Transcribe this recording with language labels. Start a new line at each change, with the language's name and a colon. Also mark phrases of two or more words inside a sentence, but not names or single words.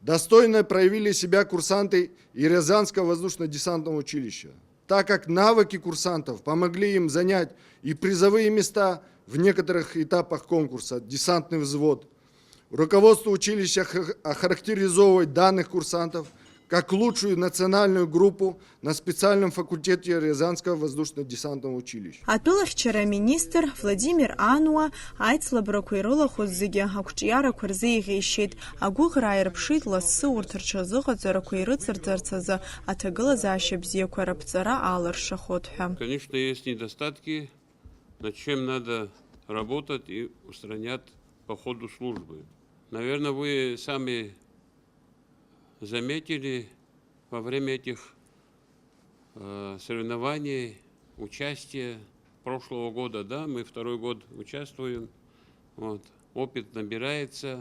Russian: Достойно проявили себя курсанты и Рязанского воздушно-десантного училища, так как навыки курсантов помогли им занять и призовые места в некоторых этапах конкурса «Десантный взвод». Руководство училища охарактеризовывает данных курсантов как лучшую национальную группу на специальном факультете Рязанского воздушно-десантного училища.
Abkhazian: Атәылахьчара министр Владимир Ануа аицлабрақәа ирылахәыз зегьы ақәҿиарақәа рзы иӷьеишьеит. Агәыӷра ааирԥшит лассы урҭ рҽазыҟаҵарақәа ирыцырҵарц азы аҭагылазаашьа бзиақәа раԥҵара алыршахот ҳәа.
Russian: Конечно, есть недостатки, над чем надо работать и устранять по ходу службы. Наверное, вы сами заметили во время этих соревнований, участия прошлого года, да, мы 2-й год участвуем, вот, опыт набирается.